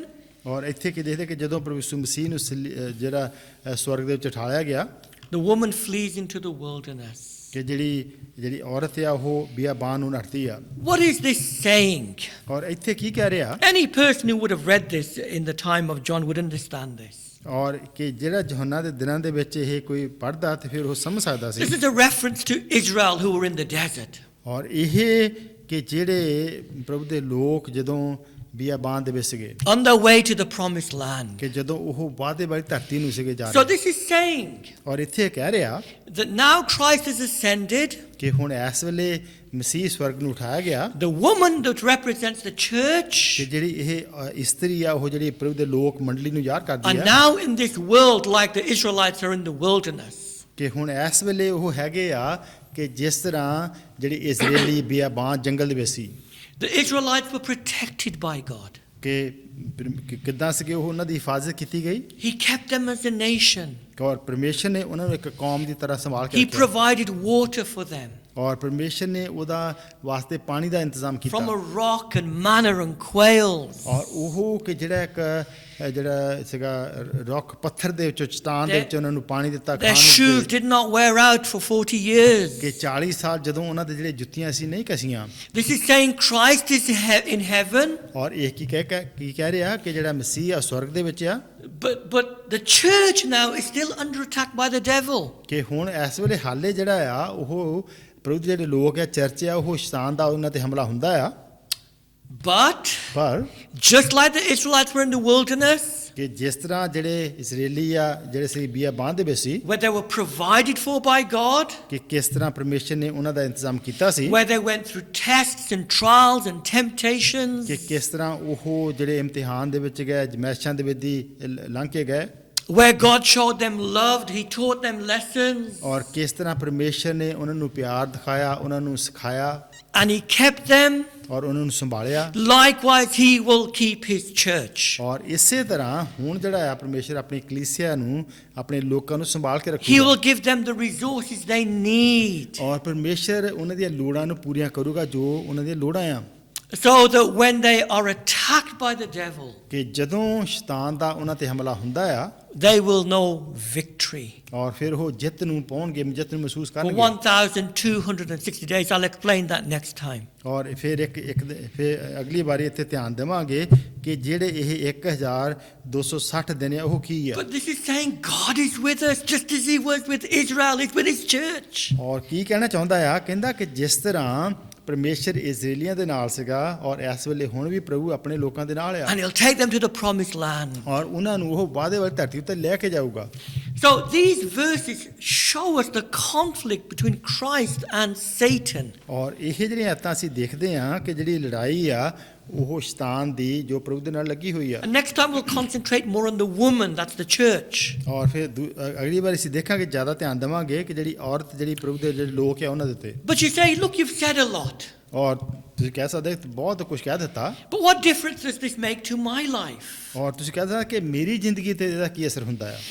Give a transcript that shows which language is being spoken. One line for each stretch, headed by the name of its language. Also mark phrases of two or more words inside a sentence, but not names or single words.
Punjabi: ਔਰ ਇੱਥੇ ਕੀ ਦੇਖਦੇ ਕਿ ਜਦੋਂ ਪ੍ਰਭੂ ਯਿਸੂ ਮਸੀਹ ਨੂੰ ਜਿਹੜਾ ਸਵਰਗ ਦੇ ਵਿੱਚ ਉਠਾਇਆ ਗਿਆ,
English: the woman flees into the wilderness.
Punjabi: ਕਿ ਜਿਹੜੀ ਔਰਤ ਆ ਉਹ ਬੀਆਬਾਨ ਨੂੰ ਨੱਠਦੀ ਆ।
English: What is this saying?
Punjabi: ਔਰ ਇੱਥੇ ਕੀ ਕਹਿ ਰਿਹਾ?
English: Any person who would have read this in the time of John would understand this.
Punjabi: ਔਰ ਕਿ ਜਿਹੜਾ ਯਹੋਨਾ ਦੇ ਦਿਨਾਂ ਦੇ ਵਿੱਚ ਇਹ ਕੋਈ ਪੜ੍ਹਦਾ ਤੇ ਫਿਰ ਉਹ ਸਮਝ ਸਕਦਾ ਸੀ।
English: This is a reference to Israel who were in the desert.
Punjabi: ਔਰ ਇਹ ਕਿ ਜਿਹੜੇ ਪ੍ਰਭੂ ਦੇ ਲੋਕ ਜਦੋਂ ਬੀਆਬਾਨ ਦੇ ਵਿੱਚ ਸੀਗੇ,
English: On their way to the promised land.
Punjabi: ਕਿ ਜਦੋਂ ਉਹ ਵਾਅਦੇ ਵਾਲੀ ਧਰਤੀ ਨੂੰ ਸੀਗੇ ਜਾ
English: So
Punjabi: ਰਹੇ।
English: this is saying
Punjabi: ਔਰ ਇੱਥੇ ਕਹਿ ਰਿਹਾ
English: that now Christ has ascended.
Punjabi: ਕਿ ਹੁਣ ਇਸ ਵੇਲੇ ਮਸੀਹ ਸਵਰਗ ਨੂੰ ਉਠਾਇਆ ਗਿਆ।
English: The woman that represents the
Punjabi: ਕਿ
English: church.
Punjabi: ਜਿਹੜੀ ਇਹ ਇਸਤਰੀ ਆ ਉਹ ਜਿਹੜੀ ਪ੍ਰਭੂ ਦੇ ਲੋਕ ਮੰਡਲੀ ਨੂੰ ਯਾਦ ਕਰਦੀ
English: And
Punjabi: ਆ।
English: now in this world, like the Israelites are in the wilderness.
Punjabi: ਕਿ ਹੁਣ ਇਸ ਵੇਲੇ ਉਹ ਹੈਗੇ ਆ ਕਿ ਜਿਸ ਤਰ੍ਹਾਂ ਜਿਹੜੀ ਇਜ਼ਰਾਈਲੀ ਬੀਆਬਾਨ ਜੰਗਲ ਦੇ ਵਿੱਚ ਸੀ।
English: The Israelites were protected by God.
Punjabi: ਕਿ ਕਿੱਦਾਂ ਸੀਗੇ ਉਹ ਉਹਨਾਂ ਦੀ ਹਿਫਾਜ਼ਤ ਕੀਤੀ ਗਈ।
English: He kept them as a nation.
Punjabi: ਔਰ ਪਰਮੇਸ਼ਰ ਨੇ ਉਹਨਾਂ ਨੂੰ ਇੱਕ ਕੌਮ ਦੀ ਤਰ੍ਹਾਂ ਸੰਭਾਲ ਕੇ
English: He
Punjabi: ਰੱਖਿਆ।
English: provided water for them
Punjabi: ਔਰ ਪਰਮੇਸ਼ਰ ਨੇ ਉਹਦਾ ਵਾਸਤੇ ਪਾਣੀ ਦਾ ਇੰਤਜ਼ਾਮ ਕੀਤਾ।
English: from a rock and manna and quails.
Punjabi: ਔਰ ਉਹ ਕਿ ਜਿਹੜਾ ਇੱਕ ਜਿਹੜਾ ਸੀਗਾ ਰੌਕ ਪੱਥਰ ਦੇ ਵਿੱਚੋਂ ਚਟਾਨ ਦੇ
English: Their-
Punjabi: ਵਿੱਚੋਂ ਉਹਨਾਂ ਨੂੰ ਪਾਣੀ ਦਿੱਤਾ
English: Their shoes did not wear out for 40 years.
Punjabi: ਕਿ 40 ਸਾਲ ਜਦੋਂ ਉਹਨਾਂ ਦੇ ਜਿਹੜੇ ਜੁੱਤੀਆਂ ਸੀ ਨਹੀਂ ਕਸੀਆਂ
English: This is saying Christ is in heaven,
Punjabi: ਔਰ ਇਹ ਕੀ ਕਹਿ ਰਿਹਾ ਕਿ ਜਿਹੜਾ ਮਸੀਹ ਆ ਸਵਰਗ ਦੇ ਵਿੱਚ ਆ
English: but the church now is still under attack by the devil.
Punjabi: ਕਿ ਹੁਣ ਇਸ ਵੇਲੇ ਹਾਲੇ ਜਿਹੜਾ ਆ ਉਹ ਪ੍ਰਭੂ ਦੇ ਜਿਹੜੇ ਲੋਕ ਆ ਚਰਚ ਆ ਉਹ ਸ਼ੈਤਾਨ ਦਾ ਉਹਨਾਂ ਤੇ ਹਮਲਾ ਹੁੰਦਾ ਆ
English: But
Punjabi: ਪਰ
English: just like the Israelites were in the wilderness,
Punjabi: ਕਿ ਜਿਸ ਤਰ੍ਹਾਂ ਜਿਹੜੇ ਇਸرائیਲੀ ਆ ਜਿਹੜੇ ਸੀ ਬੀਆਬਾਨ ਦੇ ਵਿੱਚ ਸੀ
English: where they were provided for by God,
Punjabi: ਕਿ ਕਿਸ ਤਰ੍ਹਾਂ ਪਰਮੇਸ਼ਰ ਨੇ ਉਹਨਾਂ ਦਾ ਇੰਤਜ਼ਾਮ ਕੀਤਾ ਸੀ
English: where they went through tests and trials and temptations,
Punjabi: ਕਿ ਕਿਸ ਤਰ੍ਹਾਂ ਉਹ ਜਿਹੜੇ ਇਮਤਿਹਾਨ ਦੇ ਵਿੱਚ ਗਏ ਅਜ਼ਮਾਇਸ਼ਾਂ ਦੇ ਵਿੱਚ ਦੀ ਲੰਘ ਕੇ ਗਏ
English: where God showed them love, He taught them lessons,
Punjabi: ਔਰ ਕਿਸ ਤਰ੍ਹਾਂ ਪਰਮੇਸ਼ਰ ਨੇ ਉਹਨਾਂ ਨੂੰ ਪਿਆਰ ਦਿਖਾਇਆ ਉਹਨਾਂ ਨੂੰ ਸਿਖਾਇਆ
English: and He kept them.
Punjabi: ਔਰ ਉਹਨਾਂ ਨੂੰ ਸੰਭਾਲਿਆ
English: Likewise, He will keep His church.
Punjabi: ਔਰ ਇਸੇ ਤਰ੍ਹਾਂ ਹੁਣ ਜਿਹੜਾ ਆ ਪਰਮੇਸ਼ਰ ਆਪਣੀ ਕਲੀਸਿਆ ਨੂੰ ਆਪਣੇ ਲੋਕਾਂ ਨੂੰ ਸੰਭਾਲ ਕੇ
English: He
Punjabi: ਰੱਖੂਗਾ
English: will give them the resources they need,
Punjabi: ਔਰ ਪਰਮੇਸ਼ਰ ਉਹਨਾਂ ਦੀਆਂ ਲੋੜਾਂ ਨੂੰ ਪੂਰੀਆਂ ਕਰੂਗਾ ਜੋ ਉਹਨਾਂ ਦੀਆਂ ਲੋੜਾਂ ਆ
English: so that when they are attacked by the devil,
Punjabi: ਕਿ ਜਦੋਂ ਸ਼ੈਤਾਨ ਦਾ ਉਹਨਾਂ ਤੇ ਹਮਲਾ ਹੁੰਦਾ ਆ
English: they will know victory.
Punjabi: ਔਰ ਫਿਰ ਉਹ ਜਿੱਤ ਨੂੰ ਪਾਉਣਗੇ ਜਿੱਤ ਨੂੰ ਮਹਿਸੂਸ
English: For
Punjabi: ਕਰਨਗੇ
English: 1260 days, I'll explain that next time.
Punjabi: ਔਰ ਫਿਰ ਫਿਰ ਅਗਲੀ ਵਾਰੀ ਇੱਥੇ ਧਿਆਨ ਦੇਵਾਂਗੇ ਕਿ ਜਿਹੜੇ ਇਹ 1260 ਦਿਨ ਆ ਉਹ ਕੀ ਆ
English: But this is saying God is with us just as He was with Israel, He's with His church.
Punjabi: ਔਰ ਕੀ ਕਹਿਣਾ ਚਾਹੁੰਦਾ ਆ ਕਹਿੰਦਾ ਕਿ ਜਿਸ ਤਰ੍ਹਾਂ ਪਰਮੇਸ਼ਰ ਇਜ਼ਰਾਈਲੀਆਂ ਦੇ ਨਾਲ ਸੀਗਾ ਔਰ ਇਸ ਵੇਲੇ ਹੁਣ ਵੀ ਪ੍ਰਭੂ ਆਪਣੇ ਲੋਕਾਂ ਦੇ ਨਾਲ ਆ
English: And He'll take them to the promised land.
Punjabi: ਔਰ ਉਹਨਾਂ ਨੂੰ ਉਹ ਵਾਅਦੇ ਵਾਲੀ ਧਰਤੀ ਉੱਤੇ ਲੈ ਕੇ ਜਾਊਗਾ
English: So these verses show us the conflict between Christ and Satan.
Punjabi: ਔਰ ਇਹ ਜਿਹੜੀਆਂ ਆਇਤਾਂ ਅਸੀਂ ਦੇਖਦੇ ਹਾਂ ਕਿ ਜਿਹੜੀ ਲੜਾਈ ਆ ਉਹ ਸ਼ੈਤਾਨ ਦੀ ਜੋ ਪ੍ਰਭੂ ਦੇ ਨਾਲ ਲੱਗੀ ਹੋਈ ਆ
English: And next time we'll concentrate more on the woman, that's the church.
Punjabi: ਔਰ ਫਿਰ ਅਗਲੀ ਵਾਰ ਅਸੀਂ ਦੇਖਾਂਗੇ ਜ਼ਿਆਦਾ ਧਿਆਨ ਦੇਵਾਂਗੇ ਕਿ ਜਿਹੜੀ ਔਰਤ ਜਿਹੜੀ ਪ੍ਰਭੂ ਦੇ ਜਿਹੜੇ ਲੋਕ ਆ ਉਹਨਾਂ ਦੇ ਉੱਤੇ
English: But you say, look, you've said a lot.
Punjabi: ਔਰ ਤੁਸੀਂ ਕਹਿ ਸਕਦੇ ਬਹੁਤ ਕੁਝ ਕਹਿ ਦਿੱਤਾ
English: But what difference does this make to my life?
Punjabi: ਔਰ ਤੁਸੀਂ ਕਹਿ ਸਕਦੇ ਕਿ ਮੇਰੀ ਜ਼ਿੰਦਗੀ ਤੇ ਇਹਦਾ ਕੀ ਅਸਰ ਹੁੰਦਾ ਆ